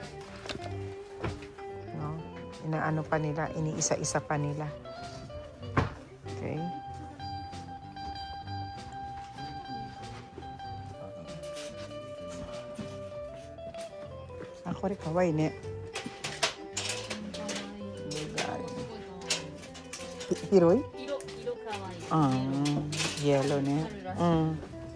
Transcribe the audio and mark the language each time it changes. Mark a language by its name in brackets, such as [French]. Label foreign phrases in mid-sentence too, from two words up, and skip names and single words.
[Filipino] No? Inaano pa nila, iniisa-isa pa nila. Okay? Ako rin [Japanese] 可愛いね. Hiroi? 色かわいい。 [English] Ah, yellow ne. [Japanese] 春らしい。